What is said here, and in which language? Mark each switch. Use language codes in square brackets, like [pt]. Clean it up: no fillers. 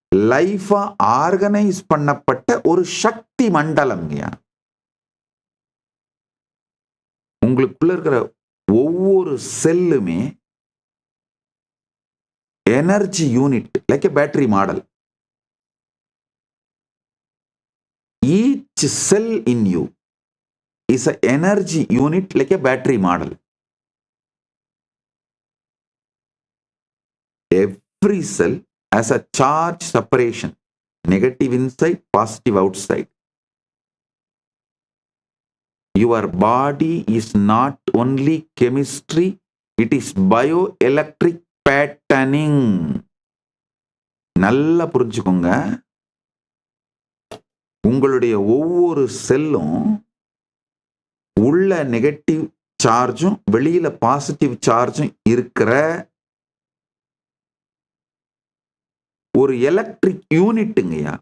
[ta] லைஃபா organise பண்ணப்பட்ட ஒரு சக்தி மண்டலம். உங்களுக்குள்ள இருக்கிற ஒவ்வொரு செல்லுமே energy unit, [en] Like a battery model. Each cell in you is an energy unit like a battery model. Every cell has a charge separation, negative inside, positive outside. Your body is not only chemistry, it is bioelectric patterning. [ta] நல்லா புரிஞ்சுக்கோங்க. உங்களுடைய ஒவ்வொரு செல்லும் உள்ள negative சார்ஜும் வெளியில positive சார்ஜும் இருக்கிற ஒரு எலக்ட்ரிக் யூனிட்டுங்கய்யா.